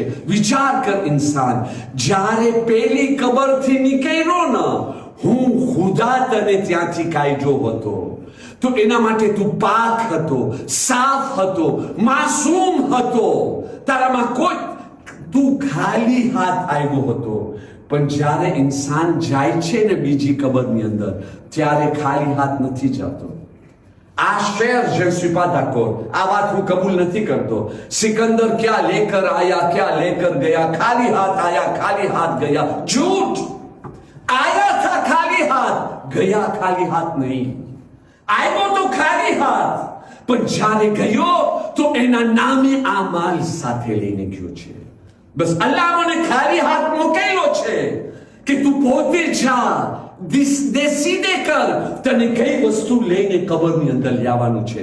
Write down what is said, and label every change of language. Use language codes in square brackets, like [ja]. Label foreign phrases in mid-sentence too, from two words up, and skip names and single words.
[gu] વિચાર કર ઇન્સાન, જ્યારે પેલી કબરથી નીકળ્યો ને, હું ખુદા તને ત્યાંથી કાઢ્યો હતો, તો એના માટે તું પાક હતો, સાફ હતો, માસૂમ હતો, તારામાં કોઈ, તું ખાલી હાથ આવ્યો હતો. પણ જ્યારે ઇન્સાન જાય છે ને બીજી કબરની અંદર, ત્યારે ખાલી હાથ નથી જતો. आश्चर्य, [fr] je ne suis pas d'accord. [gu] આ વાત હું કબૂલ નથી કરતો. [hi] सिकंदर क्या लेकर आया, क्या लेकर गया, खाली हाथ आया, खाली हाथ गया. झूठ. आया था खाली हाथ, गया खाली हाथ नहीं. [gu] આવ્યો તો ખાલી હાથ, પણ જ્યારે ગયો તો એના નામે આ માલ સાથે લઈને ગયો છે. બસ અલ્લાહ મને ખાલી હાથ મોકલ્યો છે કે તું પોતે જા, દેસીદે કર તને કઈ વસ્તુ લઈને કબરની અંદર લાવવાનું છે.